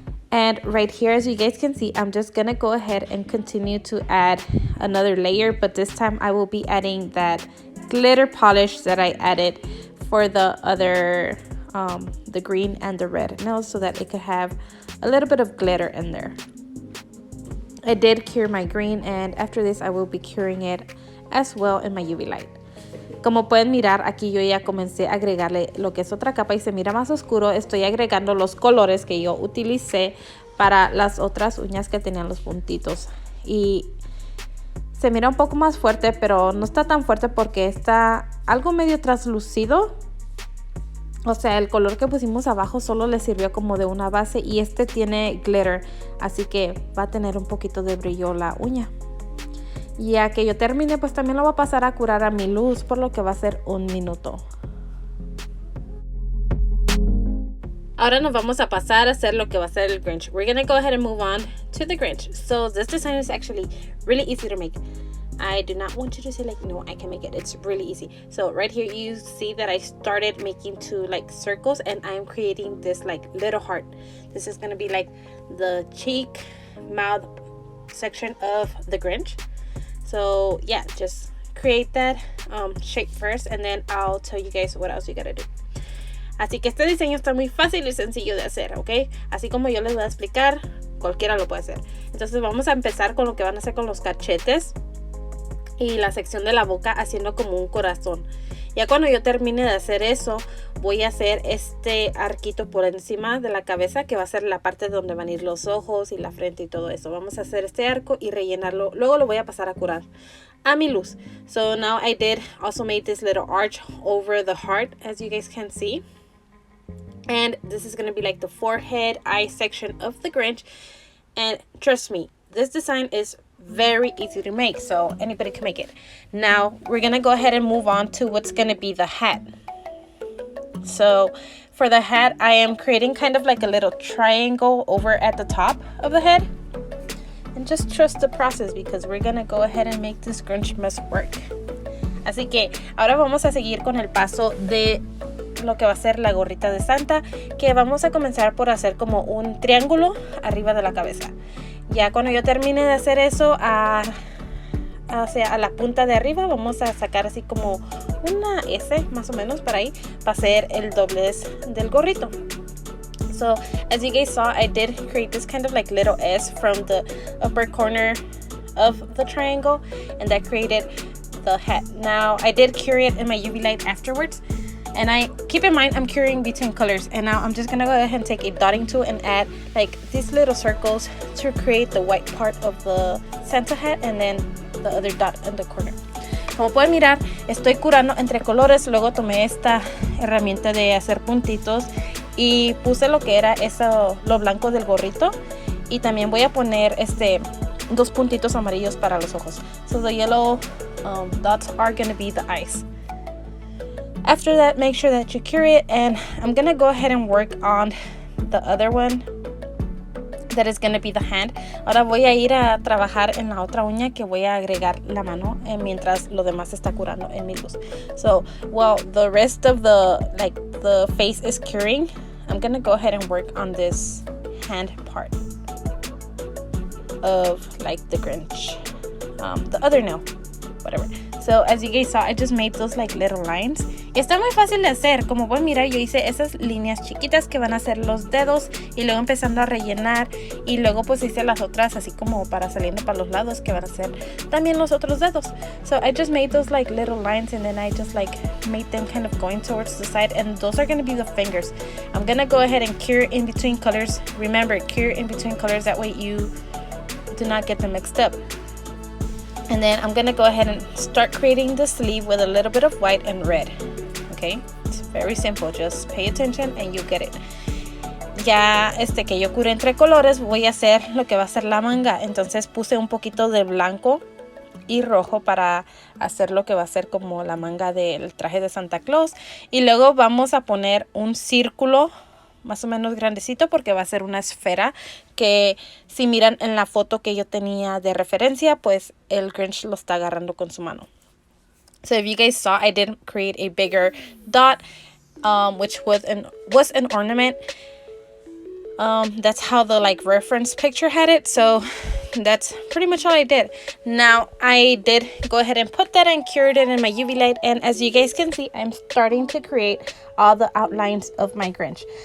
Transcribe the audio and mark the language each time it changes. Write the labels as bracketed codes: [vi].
[en] And right here, as you guys can see, I'm just gonna go ahead and continue to add another layer, but this time I will be adding that glitter polish that I added for the other the green and the red nails, so that it could have a little bit of glitter in there. I did cure my green, and after this I will be curing it as well in my UV light. [es] Como pueden mirar, aquí yo ya comencé a agregarle lo que es otra capa y se mira más oscuro. Estoy agregando los colores que yo utilicé para las otras uñas que tenían los puntitos, y se mira un poco más fuerte, pero no está tan fuerte porque está algo medio translúcido. O sea, el color que pusimos abajo solo le sirvió como de una base, y este tiene glitter, así que va a tener un poquito de brillo la uña. Ya que yo termine, pues también lo voy a pasar a curar a mi luz, por lo que va a ser 1 minuto. Ahora nos vamos a pasar a hacer lo que va a ser el Grinch. [en] We're gonna go ahead and move on to the Grinch. So this design is actually really easy to make. I do not want you to say like, no, I can make it. It's really easy. So right here you see that I started making 2 like circles, and I am creating this like little heart. This is gonna be like the cheek, mouth section of the Grinch. So yeah, just create that shape first, and then I'll tell you guys what else you gotta do. [es] Así que este diseño está muy fácil y sencillo de hacer, ¿ok? Así como yo les voy a explicar, cualquiera lo puede hacer. Entonces vamos a empezar con lo que van a hacer con los cachetes y la sección de la boca, haciendo como un corazón. Ya cuando yo termine de hacer eso, voy a hacer este arquito por encima de la cabeza, que va a ser la parte donde van a ir los ojos y la frente y todo eso. Vamos a hacer este arco y rellenarlo. Luego lo voy a pasar a curar a mi luz. [en] So now I did also made this little arch over the heart, as you guys can see. And this is going to be like the forehead, eye section of the Grinch. And trust me, this design is very easy to make, so anybody can make it. Now we're gonna go ahead and move on to what's gonna be the hat. So for the hat, I am creating kind of like a little triangle over at the top of the head. And just trust the process because we're gonna go ahead and make this Grinchmas work. [es] Así que ahora vamos a seguir con el paso de lo que va a ser la gorrita de Santa, que vamos a comenzar por hacer como un triángulo arriba de la cabeza. Ya cuando yo termine de hacer eso, hacia la punta de arriba vamos a sacar así como una S más o menos para ahí, para hacer el doblez del gorrito. [en] So as you guys saw, I did create this kind of like little S from the upper corner of the triangle, and that created the hat. Now I did cure it in my UV light afterwards, and I keep in mind I'm curing between colors, and now I'm just gonna go ahead and take a dotting tool and add like these little circles to create the white part of the Santa hat, and then the other dot in the corner. [es] Como pueden mirar, estoy curando entre colores. Luego tomé esta herramienta de hacer puntitos y puse lo que era eso, lo blanco del gorrito, y también voy a poner dos puntitos amarillos para los ojos. [en] So the yellow dots are going to be the eyes. After that, make sure that you cure it, and I'm going to go ahead and work on the other one that is going to be the hand. [es] Ahora voy a ir a trabajar en la otra uña que voy a agregar la mano mientras lo demás está curando en mi luz. [en] So while the rest of the face is curing, I'm going to go ahead and work on this hand part of like the Grinch, the other nail, whatever. So as you guys saw, I just made those like little lines. [es] Está muy fácil de hacer. Como pueden mirar, yo hice esas líneas chiquitas que van a ser los dedos, y luego empezando a rellenar, y luego pues hice las otras así como para saliendo para los lados que van a ser también los otros dedos. [en] So I just made those like little lines, and then I just like made them kind of going towards the side, and those are going to be the fingers. I'm going to go ahead and cure in between colors. Remember, cure in between colors, that way you do not get them mixed up. And then I'm gonna go ahead and start creating the sleeve with a little bit of white and red. Okay, it's very simple, just pay attention and you get it. [es] Ya que yo curé entre colores, voy a hacer lo que va a ser la manga. Entonces puse un poquito de blanco y rojo para hacer lo que va a ser como la manga del traje de Santa Claus. Y luego vamos a poner un círculo más o menos grandecito, porque va a ser una esfera que, si miran en la foto que yo tenía de referencia, pues el Grinch lo está agarrando con su mano. [en] So if you guys saw, I did create a bigger dot, which was an ornament. That's how the like reference picture had it. So that's pretty much all I did. Now I did go ahead and put that and cured it in my UV light, and as you guys can see, I'm starting to create all the outlines of my Grinch.